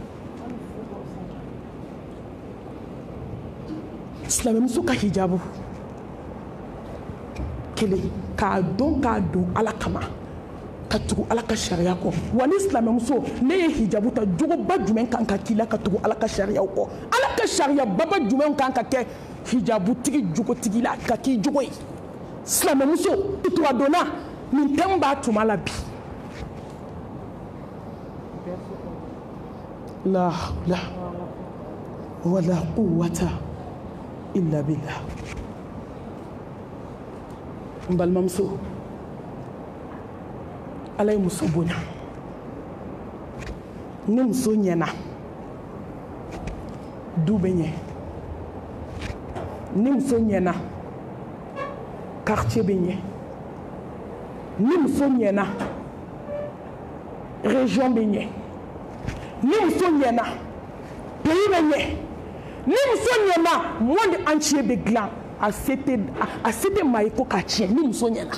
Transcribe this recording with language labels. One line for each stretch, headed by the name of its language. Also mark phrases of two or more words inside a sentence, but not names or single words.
Bambara: silamɛmuso ka hijabu kelen k'a dɔn k'a don ala kama ka tugu ala ka sariya kɔ wa ni silamɛmuso ne ye hijabu ta jogoba jumɛn kan ka k'i la ka tugu ala ka sariyaw kɔ ala ka sariya baba jumɛn kan ka kɛ hijabutigi jogotigi la ka k'i jogo ye silamɛmuso tutura donna nin thème b'a tuma la bi
Arabic: لا حول ولا قوة إلا بالله
Bambara: n balimamuso ala ye muso bonya ni muso ɲɛna du bɛ ɲɛ ni muso ɲɛna quartier bɛ ɲɛ ni muso ɲɛna région bɛ ɲɛ ni muso ɲɛna pays bɛ ɲɛ ni muso ɲɛna
French: monde entier
Bambara: bɛ dilan a se tɛ maa ye ko k'a tiɲɛ ni muso ɲɛna.